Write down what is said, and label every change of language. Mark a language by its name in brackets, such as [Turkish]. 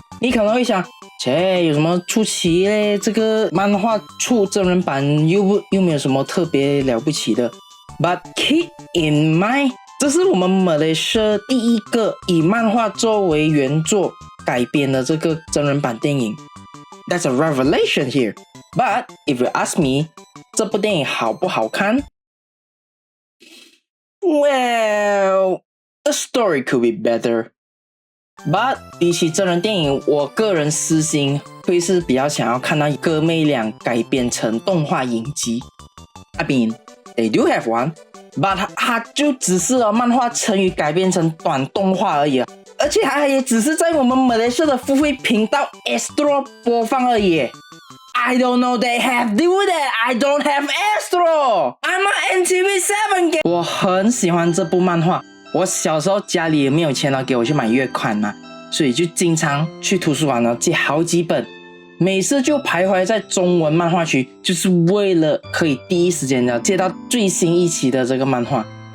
[Chinese] 你可能会想，有什么出奇嘞？这个漫画出真人版又没有什么特别了不起的。 [English] But keep in mind， [Chinese] 这是我们马来西亚第一个以漫画作为原作改编的这个真人版电影。 [English] That's a revelation here. But if you ask me， [Chinese] 这部电影好不好看？ [English] Well, the story could be better.But [Chinese] 比起真人电影，我个人私心会是比较想要看到哥妹俩改编成动画影集。 [English] I mean, they do have one, but [Chinese] 它就只是漫画成语改编成短动画而已，而且它也只是在我们马来西亚的付费频道 Astro 播放而已。 [English] I don't know they have do that. I don't have Astro. I'm a NTV7 [Chinese] 我很喜欢这部漫画。我小时候家里也没有钱给我去买月刊嘛，所以就经常去图书馆借好几本，每次就徘徊在中文漫画区，就是为了可以第一时间借到最新一期的这个漫画。